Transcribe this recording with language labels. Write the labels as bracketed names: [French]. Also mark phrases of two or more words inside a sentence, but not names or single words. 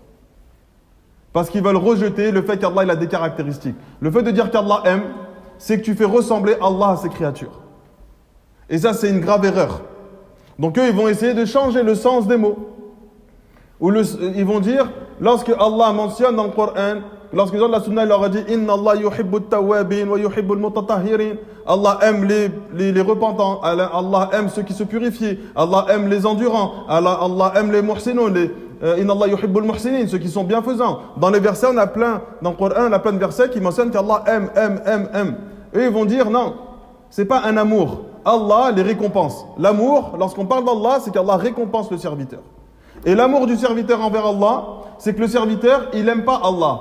[French] Parce qu'ils veulent rejeter le fait qu'Allah il a des caractéristiques. Le fait de dire qu'Allah aime, c'est que tu fais ressembler Allah à ses créatures. Et ça, c'est une grave erreur. Donc eux, ils vont essayer de changer le sens des mots. Ils vont dire, lorsque Allah mentionne dans le Coran, lorsque les gens de la Sunna leur a dit « [Arabic] إن الله يحب التوابين ويحب المتطهرين [French] » Allah aime les repentants, Allah aime ceux qui se purifient, Allah aime les endurants, Allah aime les muhsinun, [Arabic] إن الله يحب المحسنين, [French] ceux qui sont bienfaisants. Dans les versets, dans le Coran, on a plein de versets qui mentionnent qu'Allah aime. Eux, ils vont dire non, c'est pas un amour. Allah les récompense. L'amour, lorsqu'on parle d'Allah, c'est qu'Allah récompense le serviteur. Et l'amour du serviteur envers Allah, c'est que le serviteur, il n'aime pas Allah.